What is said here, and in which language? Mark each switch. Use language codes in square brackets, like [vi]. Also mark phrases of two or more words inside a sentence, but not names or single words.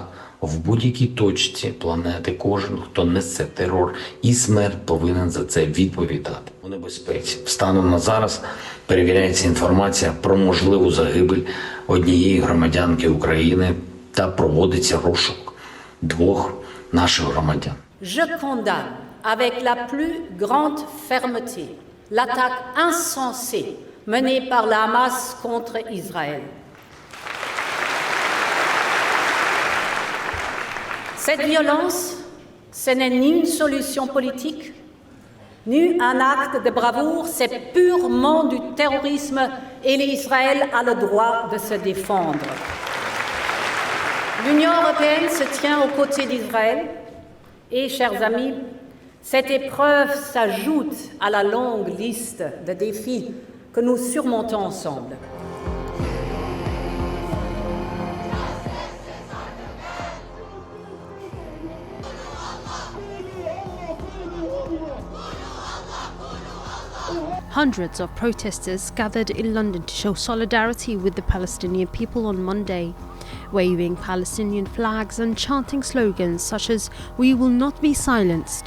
[uk] В будь-якій точці планети кожен, хто несе терор і смерть, повинен за це відповідати. У небезпеці. Станом на зараз перевіряється інформація про можливу загибель однієї громадянки України та проводиться розшук двох наших громадян. [fr] Je condamne avec la plus grande fermeté l'attaque insensée menée par le Hamas contre Israël. Cette violence, ce n'est ni une solution politique, ni un acte de bravoure, c'est purement du terrorisme et l'Israël a le droit de se défendre. L'Union européenne se tient aux côtés d'Israël et, chers amis, cette épreuve s'ajoute à la longue liste de défis que nous surmontons ensemble. [en] Hundreds of protesters gathered in London to show solidarity with the Palestinian people on Monday, waving Palestinian flags and chanting slogans such as "We will not be silenced."